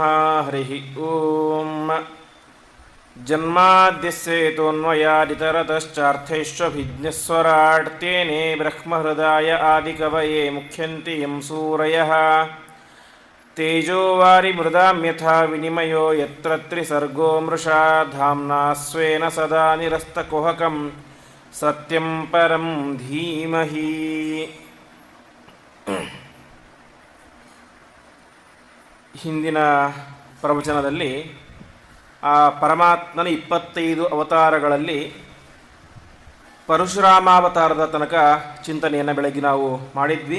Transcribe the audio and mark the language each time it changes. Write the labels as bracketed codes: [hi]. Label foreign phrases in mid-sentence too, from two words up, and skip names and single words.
[sa] हरि ॐ. जन्माद्यस्ययतोऽन्वयादितरतश्चार्थेष्वभिज्ञःस्वराट् तेने ब्रह्महृदा य आदिकवये मुह्यन्ति यं सूरयः. तेजोवारि मृदां यथा विनिमयो यत्र त्रिसर्गो मृषा धाम्ना स्वेन सदा निरस्तकुहकं सत्यं परं धीमहि. [kn] ಹಿಂದಿನ ಪ್ರವಚನದಲ್ಲಿ ಆ ಪರಮಾತ್ಮನ 25 ಅವತಾರಗಳಲ್ಲಿ ಪರಶುರಾಮಾವತಾರದ ತನಕ ಚಿಂತನೆಯನ್ನು ಬೆಳಗ್ಗೆ ನಾವು ಮಾಡಿದ್ವಿ.